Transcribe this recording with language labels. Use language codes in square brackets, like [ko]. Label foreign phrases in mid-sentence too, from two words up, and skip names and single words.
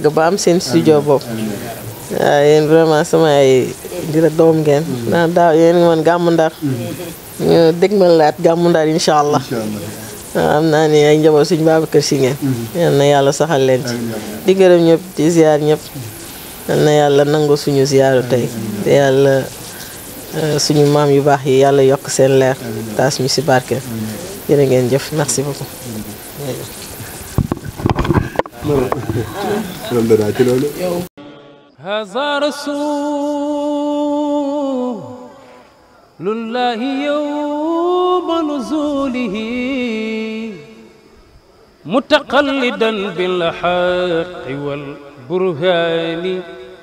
[wo] ba am seen studio bopp waaw yéen vraiment sama ay dira doom ngeen ndax daaw yéen ngi mën gàmmu Ndar ñu dégmal laat gàmmu Ndar [ar] إن شاء الله [wo] am naa ni ay njaboot suñu Babacar Si ngeen yal na yàlla saxal leen ci di gërëm ñëpp di ziar ñëpp yal na yàlla nangu suñu ziyaaru tey te yàlla suñu maam yu baax yi yàlla yokk seen leer taas ñu si barkeel jërë ngeen jëf [fr] merci beaucoup [ar] هذا رسول الله يوم نزوله متقلدا بالحق والبرهان